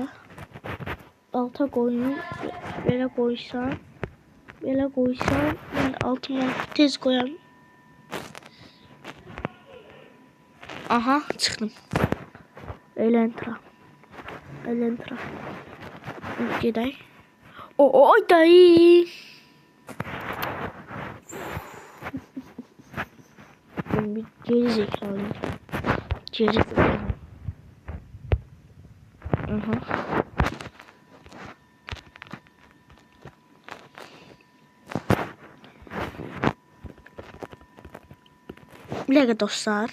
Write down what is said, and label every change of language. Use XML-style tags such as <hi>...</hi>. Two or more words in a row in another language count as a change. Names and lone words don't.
<az>Alta qoyun. Belə qoysam. Yəni altıma tez qoyam. Aha, çıxdım. Elentra. Gedək.</az> <tr>Ay dayı. Bir geri zekalı. Aha. Bir dakika dostlar.</tr>